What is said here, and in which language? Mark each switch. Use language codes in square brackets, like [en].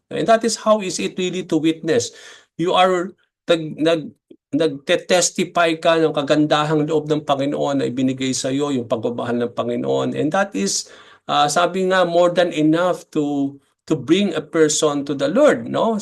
[en] And that is how is it really to witness. You are [tl] nagte-testify ka ng kagandahang loob ng Panginoon na ibinigay sa iyo, yung pagmamahal ng Panginoon. [en] And that is, [tl] sabi nga, [en] more than enough to bring a person to the Lord, no?